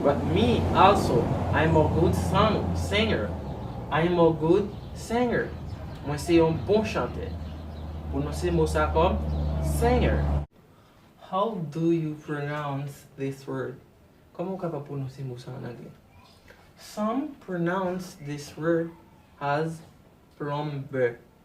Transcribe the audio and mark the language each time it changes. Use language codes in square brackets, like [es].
[en] But me also, I'm a good singer. I'm a good singer. [fr] Moi c'est un bon chanteur. Prononcer mot ça comme singer. [en] How do you pronounce this word? [fr] Comment on peut prononcer mot ça en anglais? [en] Some pronounce this word as plumber.